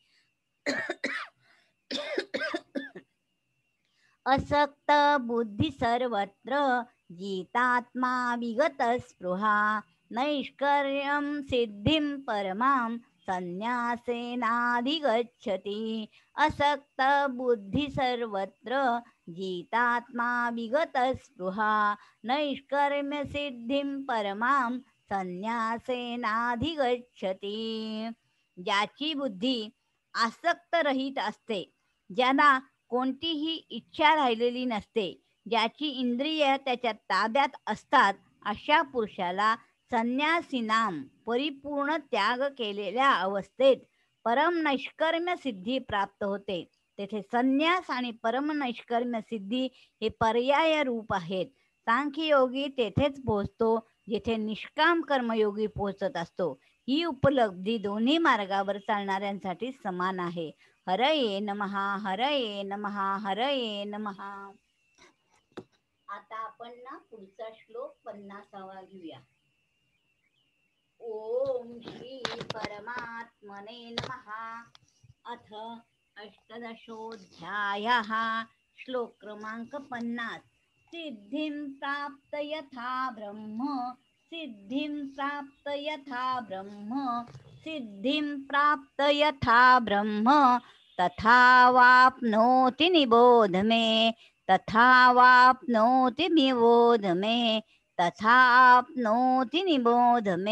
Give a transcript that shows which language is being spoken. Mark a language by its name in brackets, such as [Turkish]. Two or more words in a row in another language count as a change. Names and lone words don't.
[Sanskrit] असक्त बुद्धि सर्वत्र, जितात्मा विगत स्पृहा, नैष्कर्म्यं सिद्धिं परमां, संन्यासेनाधिगच्छति. असक्त बुद्धि सर्वत्र, जितात्मा विगत स्पृहा, नैष्कर्म्य सिद्धिं परमां, संन्यासेनाधिगच्छति. [Marathi] ज्याची बुद्धी आसक्त रहित असते, ज्याला कोणतीही इच्छा राहिलेली नसते, ज्याची इंद्रिय त्याच्या ताब्यात असतात, अशा पुरुषाला संन्यासीनाम परिपूर्ण त्याग केलेल्या अवस्थेत परम नैष्कर्म्य सिद्धी प्राप्त होते. तेथे संन्यास आणि परम नैष्कर्म्य सिद्धी हे पर्याय रूप आहेत. सांख्ययोगी तेथेच पोहोचतो जेथे निष्काम कर्मयोगी पोहोचत असतो. ही उपलब्धी दोन्ही मार्गावर चालणाऱ्यांसाठी समान आहे. [Sanskrit] हरये नमः, हरये नमः, हरये नमः. [Marathi] आता आपण ना पुढचा श्लोक 50वा घेऊया. [Sanskrit] ओम श्री परमात्मने नमः. अथ अष्टदशोऽध्यायः. [Marathi] श्लोक क्रमांक 50. [Sanskrit] सिद्धिं प्राप्त यथा ब्रह्म, सिद्धिं प्राप्त यथा ब्रह्म, सिद्धिं प्राप्त यथा ब्रह्म, तथा वाप्नोति निबोध मे, तथा वाप्नोति निबोध मे, तथाप्नोति निबोध मे.